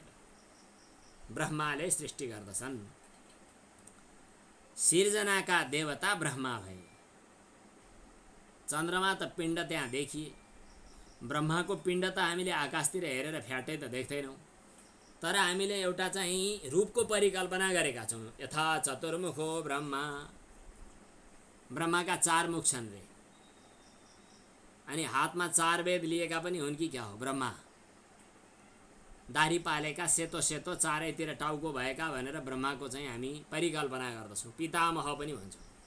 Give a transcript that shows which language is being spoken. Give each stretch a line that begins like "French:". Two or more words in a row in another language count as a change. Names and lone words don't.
Nepali: ब्रह्माले सृष्टि गर्दछन्। सिर्जनाका देवता ब्रह्मा भए। चन्द्रमा त पिण्ड त्यहाँ देखिए, ब्रह्माको पिण्ड त हामीले आकाशतिर हेरेर फ्याटै त देख्दैनौँ। तर हामीले एउटा चाहिँ रूपको परिकल्पना गरेका छौँ।
Sanskrit: यथा चतुर्मुखो ब्रह्मा,
Nepali: ब्रह्माका 4 मुख छन् रे। अनि हातमा 4 वेद लिएका पनि हुन् कि क्या हो? ब्रह्मा दाढी पालेका, सेतो सेतो चारैतिर टाउको भएका भनेर ब्रह्माको चाहिँ हामी परिकल्पना गर्दछौँ, पितामह पनि भन्छौँ।